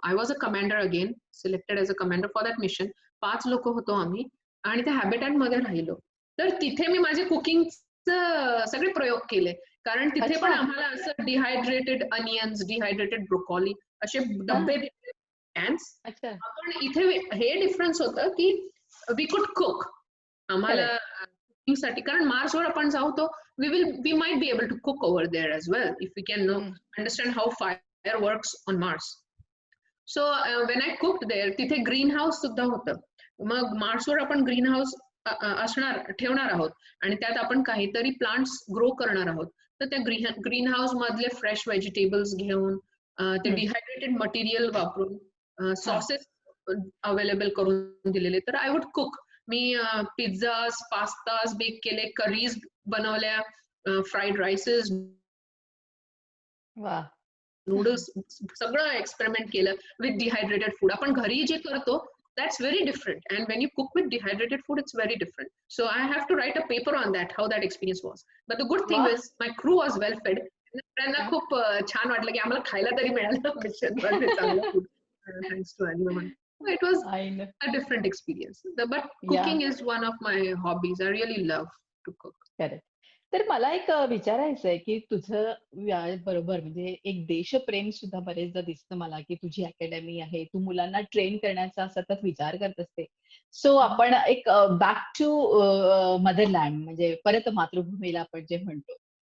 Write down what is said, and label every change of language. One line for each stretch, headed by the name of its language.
English: I was a commander again, selected as a commander for that mission.
Marathi: 5 लोक होतो आम्ही आणि त्या हॅबिटॅट मध्ये राहिलो. तर तिथे मी माझे कुकिंगचे सगळे प्रयोग केले. कारण तिथे पण अच्छा. आम्हाला असं डिहायड्रेटेड अनियन्स, डिहायड्रेटेड ब्रोकोली असे हां. डब्बे दिले कॅन्स. अच्छा. आपण इथे हे डिफरन्स होतं की
English: We could cook.
Marathi: आम्हाला करेक्ट. कुकिंगसाठी, कारण मार्सवर आपण जाऊ तो
English: we might be able to cook over there as well if we can hmm. understand how fire works on Mars. So when I cooked there,
Marathi: तिथे ग्रीन हाऊस सुद्धा होतं. मग मार्सवर आपण ग्रीन हाऊस ठेवणार आहोत आणि त्यात आपण काहीतरी प्लांट्स ग्रो करणार आहोत. तर त्या ग्रीन हाऊस मधले फ्रेश व्हेजिटेबल्स घेऊन ते हं. डिहायड्रेटेड मटेरियल वापरून हां. सॉसेस अवेलेबल करून दिलेले. तर
English: I would cook.
Marathi: मी pizzas, pastas bake केले, करीज बनवल्या, फ्राईड राईसेस, वाह! नूडल्स, सगळं एक्सपेरिमेंट केलं
English: With dehydrated food.
Marathi: आपण घरी जे करतो
English: that's very different, and when you cook with dehydrated food it's very different. So I have to write a paper on that, how that experience was. But the good thing वाह! is my crew was well fed.
Marathi: त्यांना हां. खूप छान वाटलं की आम्हाला खायला तरी मिळालं मिशन मध्ये चांगलं food, thanks to Anima.
English: It was I know. a different experience. But yeah. cooking is one of my hobbies. I really love to cook.
Marathi: Correct. तर मला एक विचारायचं आहे, की तुझं बरोबर म्हणजे एक देशप्रेम सुद्धा बरेचदा दिसतं मला, की तुझी अकॅडमी आहे. तू मुलांना ट्रेन करण्याचा सतत विचार करत असते. सो आपण एक
English: back to motherland
Marathi: म्हणजे परत मातृभूमीला आपण जे म्हणतो.